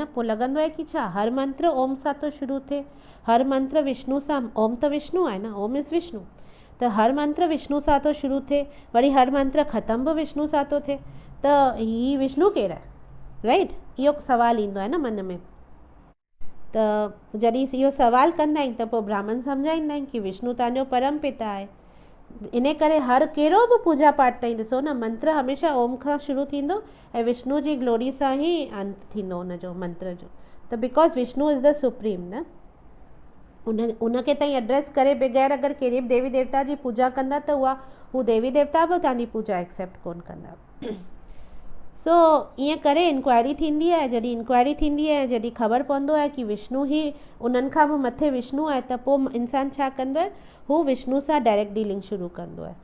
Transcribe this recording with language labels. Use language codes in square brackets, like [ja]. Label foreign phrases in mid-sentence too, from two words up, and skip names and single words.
[sd] पोइ लॻंदो आहे कि छा हर मंत्र ओम सां थो शुरू थिए, हर मंत्र विष्णु सां, ओम त विष्णु आहे न, ओम इज़ विष्णु, त हर मंत्र विष्णु सां थो शुरू थिए, वरी हर मंत्र ख़तम बि विष्णु सां थो थिए, त ही विष्णु केरु आहे? राइट, इहो सवाल ईंदो आहे न मन में। त जॾहिं इहो सवाल कंदा आहिनि त पोइ ब्राह्मण सम्झाईंदा आहिनि कि विष्णु तव्हांजो परम पिता आहे। इन करे हर कहिड़ो बि पूजा पाठ ताईं ॾिसो न, मंत्र हमेशह ओम खां शुरू थींदो ऐं विष्णु जी ग्लोरी सां ई अंत थींदो हुनजो मंत्र जो। त [en] because Vishnu is the supreme [sd] न, उनखे ताईं एड्रेस करे बग़ैर अगरि कहिड़ी बि देवी देवता जी पूजा कंदा त हू देवी देवता बि तव्हांजी पूजा एक्सेप्ट कोन कंदा। सो ईअं करे इंक्वायरी थींदी आहे। जॾहिं इंक्वायरी थींदी आहे, जॾहिं ख़बर पवंदो आहे कि विष्णु ई उन्हनि खां बि मथे विष्णु आहे, त पोइ इंसान छा कंदो आहे, हू विष्णु सां [en] direct dealing [sd] शुरू कंदो आहे।